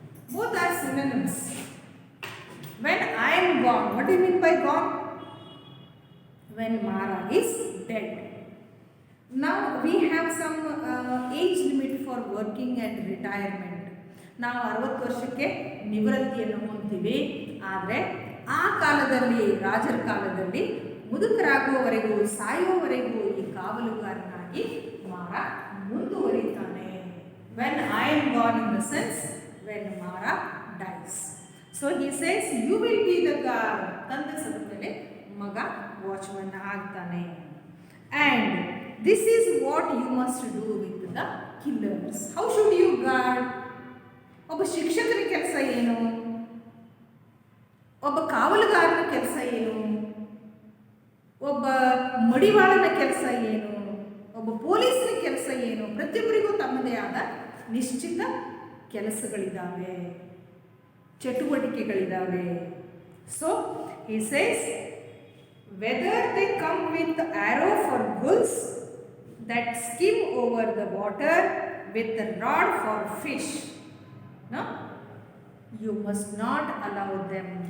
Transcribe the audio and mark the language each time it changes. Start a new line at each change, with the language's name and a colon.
English: Both are synonyms. When I am gone, what do you mean by gone? When Mara is dead. Now we have some age limit for working and retirement.
Kannada: ನಾವು 60 ವರ್ಷಕ್ಕೆ ನಿವೃತ್ತಿಯನ್ನು ಹೊಂದ್ತೀವಿ. ಆದರೆ ಆ ಕಾಲದಲ್ಲಿ, ರಾಜರ ಕಾಲದಲ್ಲಿ, ಮುದುಕರಾಗುವವರೆಗೂ ಸಾಯುವವರೆಗೂ ಈ ಕಾವಲುಗಾರನಾಗಿ ಮಾರ ಮುಂದುವರಿತಾನೆ.
English: When I am gone in the sense when Mara dies. So he says you will be the guard.
Kannada: ತಂದೆ ಸತ್ತ ಮೇಲೆ ಮಗ ವಾಚ್ಮನ್ ಆಗ್ತಾನೆ.
English: And this is what you must do with the killers. How should you guard?
Kannada: ಒಬ್ಬ ಶಿಕ್ಷಕರ ಕೆಲಸ ಏನು? ಒಬ್ಬ ಕಾವಲುಗಾರನ ಕೆಲಸ ಏನು? ಒಬ್ಬ ಮಡಿವಾಳನ ಕೆಲಸ ಏನು? ಒಬ್ಬ ಪೊಲೀಸನ ಕೆಲಸ ಏನು? ಪ್ರತಿಯೊಬ್ಬರಿಗೂ ತಮ್ಮದೇ ಆದ ನಿಶ್ಚಿತ ಕೆಲಸಗಳಿದ್ದಾವೆ. ಚಟುವಟಿಕೆಗಳಿದ್ದಾವೆ.
English: So he says whether they come with arrow for bulls that skim over the water with the rod for fish, no, you must not allow them.